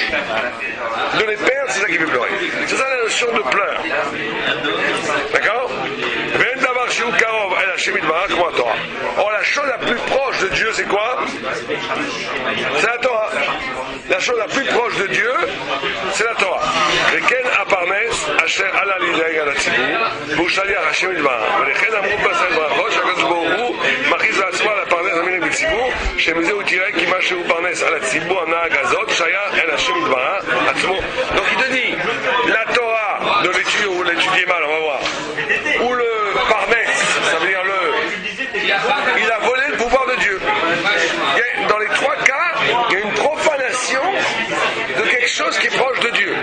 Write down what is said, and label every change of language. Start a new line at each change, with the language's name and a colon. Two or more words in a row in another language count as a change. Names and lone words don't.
French: De les perdre, c'est ça qui fait pleurer. C'est ça la notion de pleurs. D'accord? Or, la chose la plus proche de Dieu, c'est quoi? C'est la Torah. La chose la plus proche de Dieu, c'est la Torah.
Hebrew: וכן הפרנס אשר עלה להידאג על הציבור והוא שליח השם יתברך ולכן אמרו בעשרת ברכות שהקדוש ברוך הוא מכריז לעצמו על הפרנס המנהיג בציבור שמזה הוא תראה כי מה שהוא פרנס על הציבור הנהג הזאת שייך אל השם יתברך עצמו.
French: Donc il te dit la Torah de l'étudier ou l'étudier mal, on va voir, ou le parnès, ça veut dire il a volé le pouvoir de Dieu. Dans les trois cas, il y a une profanation de quelque chose qui est proche de Dieu.